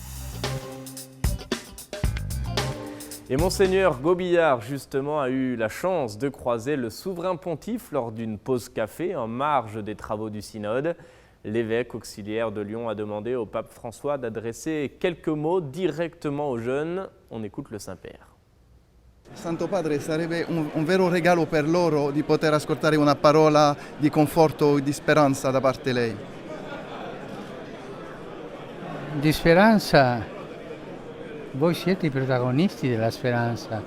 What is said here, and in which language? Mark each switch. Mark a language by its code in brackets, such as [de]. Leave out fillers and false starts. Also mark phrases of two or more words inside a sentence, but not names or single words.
[fr] Et Monseigneur Gobillard, justement, a eu la chance de croiser le souverain pontife lors d'une pause café en marge des travaux du synode. L'évêque auxiliaire de Lyon a demandé au pape François d'adresser quelques mots directement aux jeunes. On écoute le Saint-Père. [it] Santo Padre, sarebbe un vero regalo per loro di poter ascoltare una parola di conforto e di speranza da parte lei. Di speranza, voi siete i protagonisti della speranza.